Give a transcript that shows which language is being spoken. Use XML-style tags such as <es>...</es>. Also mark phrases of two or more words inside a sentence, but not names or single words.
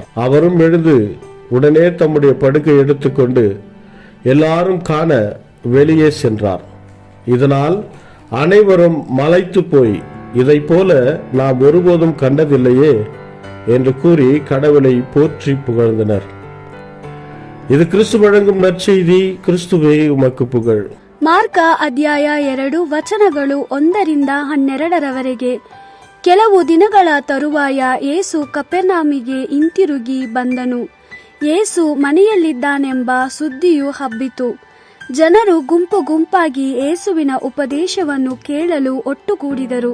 <ta>அவரும் எழுந்து உடனே தம்முடைய படுக்கை எடுத்துக்கொண்டு எல்லாரும் காண வெளியே சென்றார். இதனால் அனைவரும் மலைத்து போய், இதை போல நாம் ஒருபோதும் கண்டதில்லையே என்று கூறி கடவுளை போற்றி புகழ்ந்தனர். இது கிறிஸ்து வழங்கும் நற்செய்தி. கிறிஸ்துவே உமக்கு புகழ்.</ta> <kn>ಮಾರ್ಕ ಅಧ್ಯಾಯ 2 ವಚನಗಳು 1-12. ಕೆಲವು ದಿನಗಳ ತರುವಾಯ ಯೇಸು ಕಪೆರ್ನೌಮಿಗೆ ಹಿಂತಿರುಗಿ ಬಂದನು. ಯೇಸು ಮನೆಯಲ್ಲಿದ್ದಾನೆಂಬ ಸುದ್ದಿಯು ಹಬ್ಬಿತು. ಜನರು ಗುಂಪು ಗುಂಪಾಗಿ ಯೇಸುವಿನ ಉಪದೇಶವನ್ನು ಕೇಳಲು ಒಟ್ಟುಗೂಡಿದರು.</kn>